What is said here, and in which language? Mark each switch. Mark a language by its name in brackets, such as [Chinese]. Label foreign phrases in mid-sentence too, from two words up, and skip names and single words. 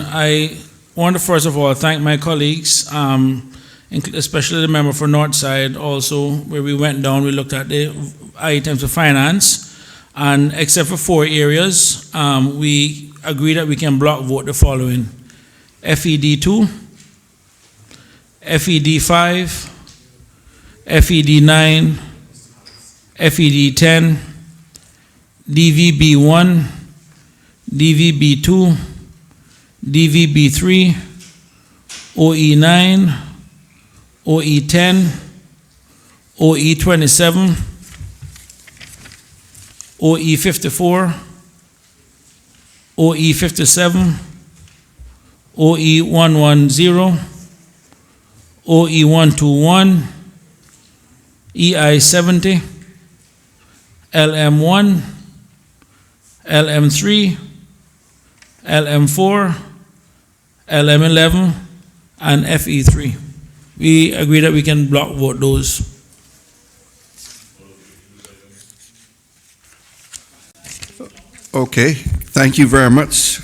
[English] I want to first of all thank my colleagues, especially the member for Northside also, where we went down, we looked at the items of finance, and except for 4 areas, we agree that we can block vote the following: FED 2, FED 5, FED 9, FED 10, DVB 1, DVB 2, DVB 3, OE 9, OE 10, OE 27, OE 54, OE 57, OE 110, OE 121, EI 70, LM1, LM3, LM4, LM11, and FE3. We agree that we can block vote those. Okay, thank you very much.